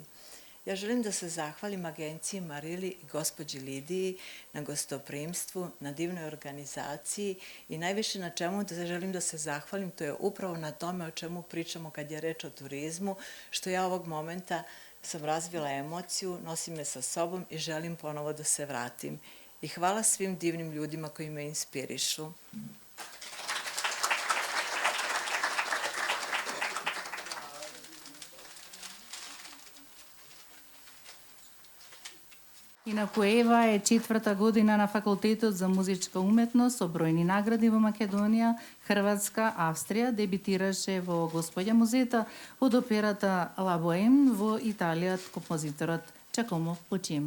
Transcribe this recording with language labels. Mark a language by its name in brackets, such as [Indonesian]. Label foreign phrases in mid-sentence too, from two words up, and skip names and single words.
[Serbian] Ja želim da se zahvalim agenciji Marili i gospođi Lidiji na gostoprimstvu, na divnoj organizaciji i najviše na čemu da želim da se zahvalim, to je upravo na tome o čemu pričamo kad je reč o turizmu, što ja ovog momenta sam razvila emociju, nosim me sa sobom i želim ponovo da se vratim. I hvala svim divnim ljudima koji me inspirišu. [Macedonian] Инаку Ева е 4-та година на Факултетот за музичка уметност со бројни награди во Македонија, Хрватска, Австрија, дебитираше во Господја музета од операта La Bohème во Италија од композиторот Giacomo Puccini.